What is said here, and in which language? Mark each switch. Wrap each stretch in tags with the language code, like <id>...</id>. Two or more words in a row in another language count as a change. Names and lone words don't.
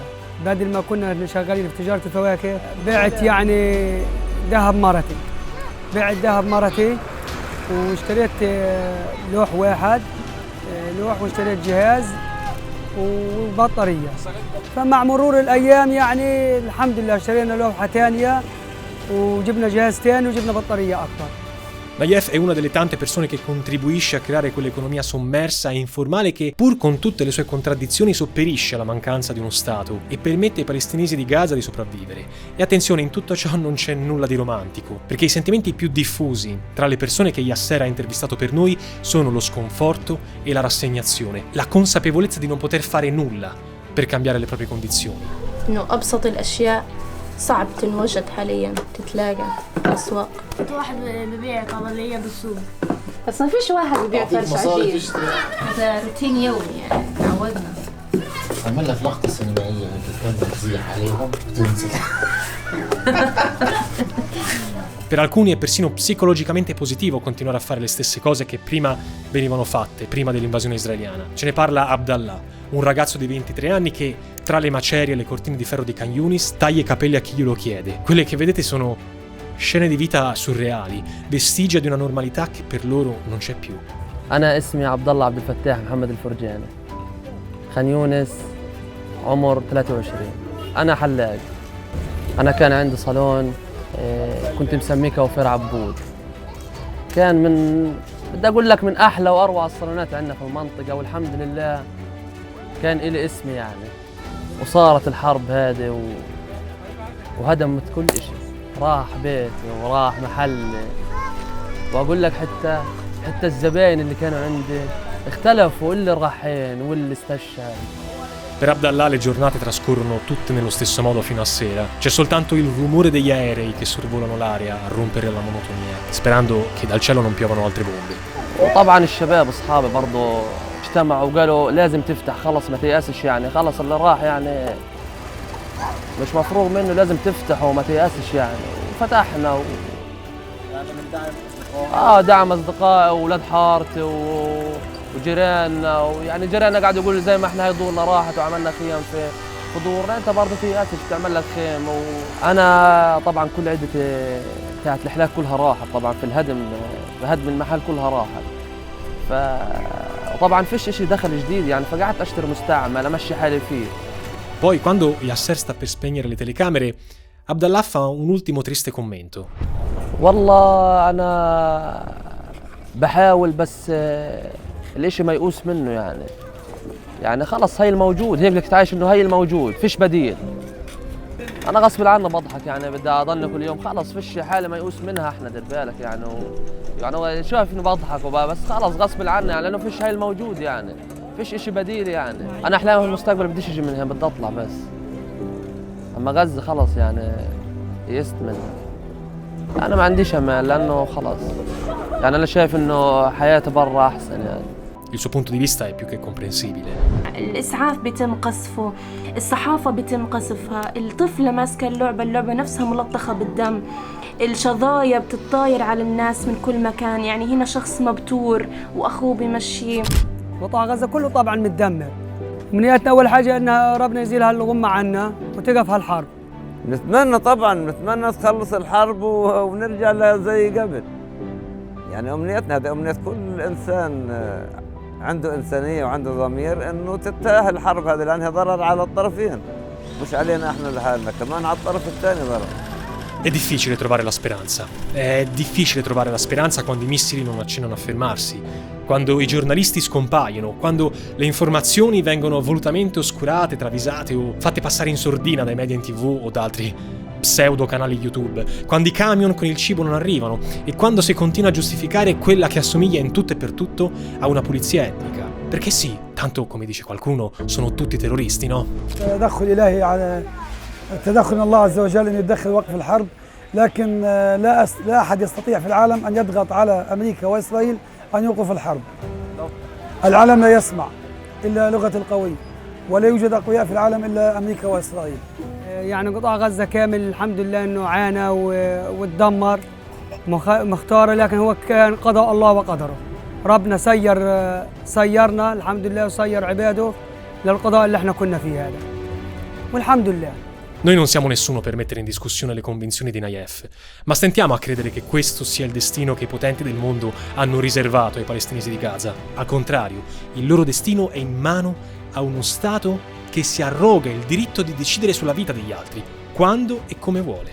<ar>بدل ما كنا شغالين في تجارة الفواكه بعت يعني ذهب مرتي واشتريت لوح واحد واشتريت جهاز وبطارية. فمع مرور الأيام يعني الحمد لله اشترينا لوحة ثانية وجبنا جهاز ثاني وجبنا بطارية أكبر.</ar> <it>Nayef è una delle tante persone che contribuisce a creare quell'economia sommersa e informale che, pur con tutte le sue contraddizioni, sopperisce alla mancanza di uno Stato e permette ai palestinesi di Gaza di sopravvivere. E attenzione, in tutto ciò non c'è nulla di romantico, perché i sentimenti più diffusi tra le persone che Yasser ha intervistato per noi sono lo sconforto e la rassegnazione, la consapevolezza di non poter fare nulla per cambiare le proprie condizioni.</it> <ar>إنه أبسط الأشياء صعب تنوجد حاليا تتلاقى في الأسواق. واحد ببيع طبلية بالسوق بس ما فيش واحد ببيع فرش عجين. هذا روتين يومي يعني تعودنا. عمل لك لقطة سينمائية هيك تكون تزيح عليهم وتنزل.</ar> <it>Per alcuni è persino psicologicamente positivo continuare a fare le stesse cose che prima venivano fatte, prima dell'invasione israeliana. Ce ne parla Abdallah, un ragazzo di 23 anni che, tra le macerie e le cortine di ferro di Khan Yunis, taglia i capelli a chi glielo chiede. Quelle che vedete sono scene di vita surreali, vestigia di una normalità che per loro non c'è più.</it> <ar>أنا اسمي عبد الله عبد الفتاح محمد الفرجاني، خان يونس، عمر 23. أنا حلاق. أنا كان عندي صالون كنت مسميه كوافير عبود. كان بدي أقول لك من أحلى وأروع الصالونات عندنا في المنطقة، والحمد لله كان إلي اسمي يعني. وصارت الحرب هذه وهدمت كل إشي، راح بيتي وراح محلي، وأقول لك حتى الزباين اللي كانوا عندي اختلفوا، اللي راحين واللي استشهد.</ar> <it>Per Abdallah le giornate trascorrono tutte nello stesso modo fino a sera. C'è soltanto il rumore degli aerei che sorvolano l'aria a rompere la monotonia, sperando che dal cielo non piovano altre bombe.</it> <ar>وطبعا الشباب أصحابي برضو اجتمعوا وقالوا لازم تفتح، خلص ما تيأسش يعني، خلص اللي راح يعني مش مفروغ منه، لازم تفتح وما تيأسش يعني. وفتحنا دعم أصدقائي وولاد حارتي وجيراننا، ويعني جيراننا قاعدوا يقولوا زي ما احنا هاي دورنا راحت وعملنا خيام في دورنا، انت برضه تيأسش تعمل لك خيم. وانا طبعا كل عدتي بتاعت الحلاك كلها راحت طبعا في هدم المحل كلها راحت. وطبعا فيش اشي دخل جديد يعني، فقعدت اشتري مستعمل امشي حالي فيه.</ar> <it>Poi, quando Yasser sta per spegnere le telecamere, Abdallah fa un ultimo triste commento.</it> <ar>والله انا بحاول بس الاشي ما يقوس منه يعني خلص هاي الموجود، هيك بدك تعيش انه هاي الموجود فيش بديل. انا غصب عني بضحك يعني، بدي اضل كل يوم خلص فيش حالة ما يقوس منها، احنا دير بالك يعني يعني شايف انه بضحك بس خلص غصب عني يعني، لانه فيش هاي الموجود يعني، فيش اشي بديل يعني. انا احلامي في المستقبل بديش اجي من هنا، بدي اطلع بس. اما غزة خلص يعني يئست منها. انا ما عنديش امال لانه خلص يعني، انا شايف انه حياتي برا احسن يعني.</ar> <it>Il suo punto di vista è più che comprensibile.</it> <ar>الإسعاف بيتم قصفه، الصحافة بيتم قصفها، الطفلة ماسكة اللعبة نفسها ملطخة بالدم، الشظايا بتطاير على الناس من كل مكان، يعني هنا شخص مبتور وأخوه بيمشيه. قطاع غزة كله طبعا متدمر. أمنياتنا أول حاجة إن ربنا يزيل هالغمة عنا وتقف هالحرب. نتمنى تخلص الحرب ونرجع لها زي قبل. يعني أمنيتنا، هذه أمنية كل إنسان عنده إنسانية وعنده ضمير، إنه تنتهي الحرب هذه، لأنها ضرر على الطرفين، مش علينا إحنا لحالنا، كمان على الطرف الثاني ضرر.</ar> <it>È difficile trovare la speranza. È difficile trovare la speranza quando i missili non accennano a fermarsi, quando i giornalisti scompaiono, quando le informazioni vengono volutamente oscurate, travisate o fatte passare in sordina dai media in TV o da altri pseudo canali YouTube, quando i camion con il cibo non arrivano e quando si continua a giustificare quella che assomiglia in tutto e per tutto a una pulizia etnica. Perché sì, tanto come dice qualcuno, sono tutti terroristi, no?</it> <ar>تدخل إلهي على التدخل من الله عز وجل أن يتدخل وقف الحرب، لكن لا أحد يستطيع في العالم أن يضغط على أمريكا وإسرائيل أن يوقف الحرب. العالم لا يسمع إلا لغة القوي، ولا يوجد أقوياء في العالم إلا أمريكا وإسرائيل. يعني قطاع غزة كامل الحمد لله إنه عانى وتدمر مختاره، لكن هو كان قضاء الله وقدره. ربنا سيرنا الحمد لله وسير عباده للقضاء اللي احنا كنا فيه هذا، والحمد لله.</ar> <it>Noi non siamo nessuno per mettere in discussione le convinzioni di Nayef, ma stentiamo a credere che questo sia il destino che i potenti del mondo hanno riservato ai palestinesi di Gaza. Al contrario, il loro destino è in mano a uno Stato che si arroga il diritto di decidere sulla vita degli altri, quando e come vuole.</it>